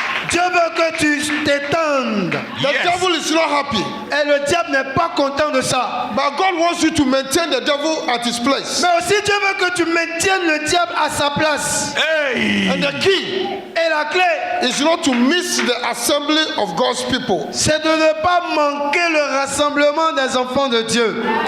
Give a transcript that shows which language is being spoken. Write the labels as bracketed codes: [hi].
[fr] Dieu veut que tu t'étendes. [en] The Yes. devil is not happy, [fr] Et le diable n'est pas content de ça. [en] but God wants you to maintain the devil at his place. [fr] Mais aussi Dieu veut que tu maintiennes le diable à sa place. Hey. [en] And the key [fr] Et la clé, [en] is not to miss the assembly of God's people. [fr] c'est de ne pas manquer le rassemblement des enfants de Dieu.